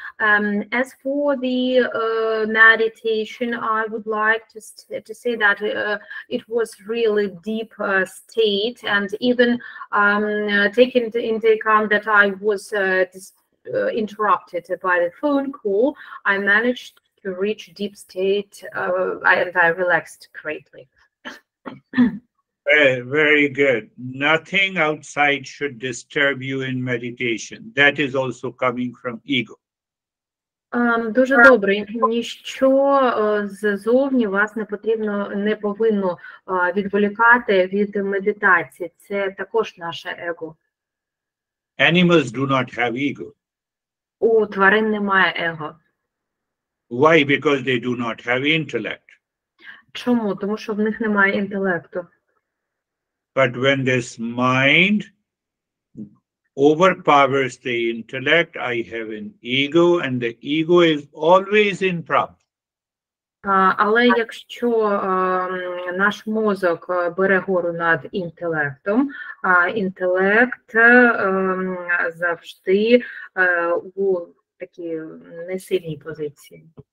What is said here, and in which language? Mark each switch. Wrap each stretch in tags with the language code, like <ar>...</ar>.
<en>As for the meditation, I would like to say that it was really deep state, and even taking into account that I was interrupted by the phone call, I managed to reach deep state, and I relaxed greatly. Very good. Nothing outside should disturb you in meditation. That is also coming from ego.</en> <uk>Дуже добре. Ніщо ззовні вас не повинно відволікати від медитації. Це також наше его.</uk> <en>Animals do not have ego.</en> <uk>У тварин немає его.</uk> <en>Why? Because they do not have intellect.</en> <uk>Чому? Тому що в них немає інтелекту.</uk> <en>But when this mind overpowers the intellect, I have an ego, and the ego is always in problem.</en> <uk>Але якщо наш мозок бере гору над інтелектом, інтелект завжди у такій несильній позиції.</uk>